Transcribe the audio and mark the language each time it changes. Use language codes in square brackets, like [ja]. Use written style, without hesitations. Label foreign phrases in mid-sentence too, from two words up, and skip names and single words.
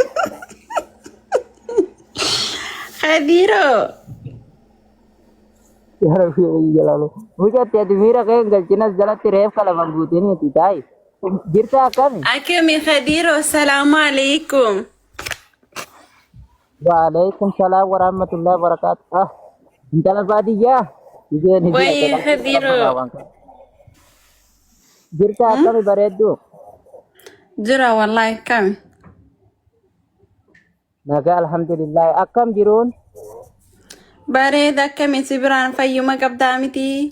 [om] Khadiiroo. Yaa Rabbi jalaalu. Mucatti ati miira kee hin galchinas jalatti reef ka lafaan guutanii ati taa'i. Jirta akkami? Akami Khadiiroo [ar] سلام عليكم. وعليكم السلام ورحمة الله وبركاته. [om] Ah, intala baadiyyaa. Wayii Khadiiroo. Jirta akkami bareeddu? Jira wallahi akami. Nagaa alhamdulillah. Akkam jiruun? Bareeda akami si biraan fayyuma qabdaa miti.